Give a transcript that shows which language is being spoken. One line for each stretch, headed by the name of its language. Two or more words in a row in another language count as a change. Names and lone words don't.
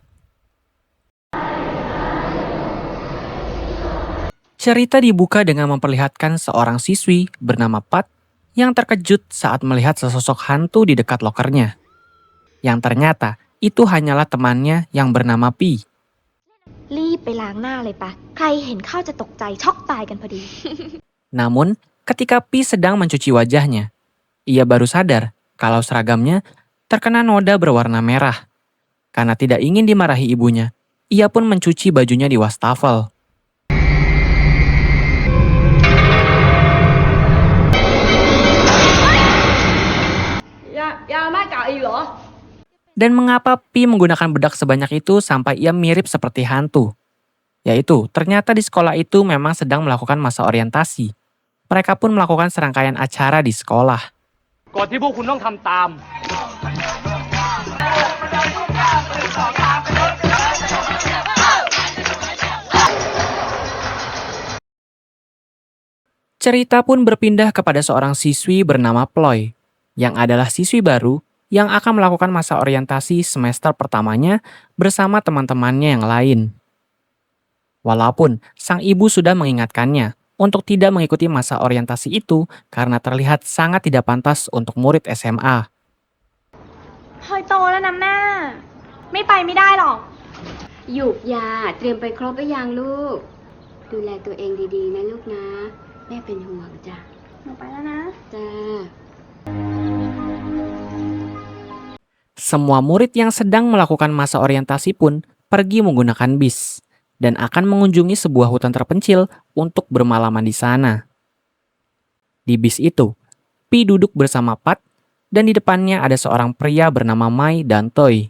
Indonesian: Cerita dibuka dengan memperlihatkan seorang siswi bernama Pat yang terkejut saat melihat sesosok hantu di dekat lokernya. Yang ternyata itu hanyalah temannya yang bernama Pi.
Thai: รีบไปล้างหน้าเลยปะใครเห็นเข้าจะตกใจช็อกตายกันพอดี
Indonesian: Namun, ketika Pi sedang mencuci wajahnya, ia baru sadar kalau seragamnya terkena noda berwarna merah. Karena tidak ingin dimarahi ibunya, ia pun mencuci bajunya di wastafel. Dan mengapa Pi menggunakan bedak sebanyak itu sampai ia mirip seperti hantu? Yaitu, ternyata di sekolah itu memang sedang melakukan masa orientasi. Mereka pun melakukan serangkaian acara di sekolah.
Thai: กฎที่พวกคุณต้องทำตาม
Indonesian: Cerita pun berpindah kepada seorang siswi bernama Ploy, yang adalah siswi baru yang akan melakukan masa orientasi semester pertamanya bersama teman-temannya yang lain. Walaupun sang ibu sudah mengingatkannya untuk tidak mengikuti masa orientasi itu karena terlihat sangat tidak pantas untuk murid SMA.
Thai: เฮ้ยโตแล้วนะแม่ไม่ไปไม่ได้หรอก หยุกยาเตรียมไปครบหรือยังลูก ดูแลตัวเองดีๆนะลูกนะ แม่เป็นห่วงจ้ะ หนูไปแล้วนะ จ้า
Indonesian: Semua murid yang sedang melakukan masa orientasi pun pergi menggunakan bis dan akan mengunjungi sebuah hutan terpencil untuk bermalaman di sana. Di bis itu, Pi duduk bersama Pat dan di depannya ada seorang pria bernama Mai dan Toy.